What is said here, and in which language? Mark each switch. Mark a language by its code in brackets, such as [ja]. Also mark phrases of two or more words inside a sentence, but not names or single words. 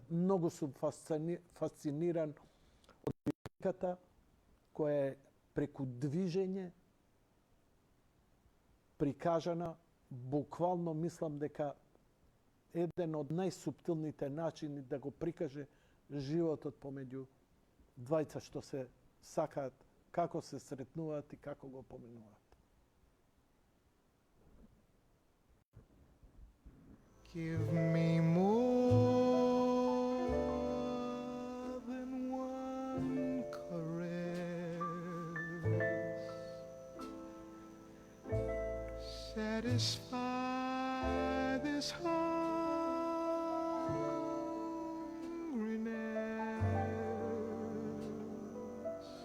[mk] Многу сум фасциниран од библиката која е преку движење прикажана, буквално мислам дека еден од најсуптилните начини да го прикаже животот помеѓу двајца што се сакаат, како се сретнуваат и како го поминуваат. [en] Give me more than one caress. Satisfy this hungriness.